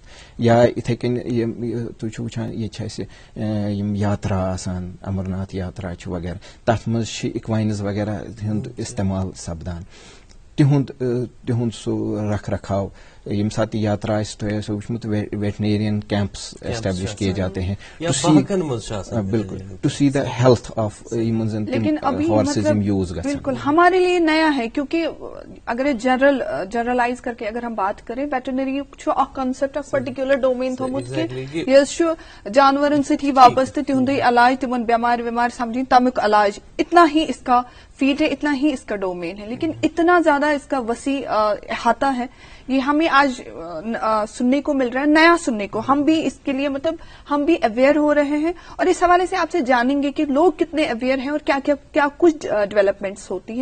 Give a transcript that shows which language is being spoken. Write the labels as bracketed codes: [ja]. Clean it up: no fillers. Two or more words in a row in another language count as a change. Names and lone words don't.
[ks] یا یِتھے کٔنۍ تُہۍ چھِو وٕچھان ییٚتہِ چھِ اَسہِ یِم یاترا آسان, امرناتھ یاترا چھِ وغیرہ, تتھ منٛز چھِ اِکواینز وغیرہ ہُنٛد استعمال سپدان. تِہُنٛد سُہ رکھ رکھاو, ییٚمہِ ساتہٕ تہِ یاترا آسہِ, تۄہہِ آسیو وٕچھمُت [en] veterinarian camps establish [ur] کیے جاتے ہیں [ks] بالکل [en] to see the health of [ks] یِمن زن ہارسز یِم یوز گژھان. [ur] بالکل ہمارے لیے نیا ہے, کیونکہ اگر جنرلائز کر کے اگر ہم بات کریں, [ks] ویٹرنری چھُ اکھ کنسپٹ اکھ [en] particular domain [ks] تھومُت کہ یہِ حظ چھُ جانورن سۭتی وابستہٕ, تِہُنٛدُے علاج, تِمن بیمار ویمار سمجھِنۍ, تمیُک علاج, [ur] اتنا ہی اس کا فیلڈ ہے, اتنا ہی اس کا ڈومین ہے, لیکن اتنا زیادہ اس کا وسیع احاطہ ہے. یہ ہمیں آج سننے کو مل رہا ہے, نیا سننے کو. ہم بھی اس کے لیے ہم بھی اویئر ہو رہے ہیں, اور اس حوالے سے آپ سے جانیں گے کہ لوگ کتنے اویئر ہیں اور کیا کچھ ڈیولپمنٹس ہوتی ہیں.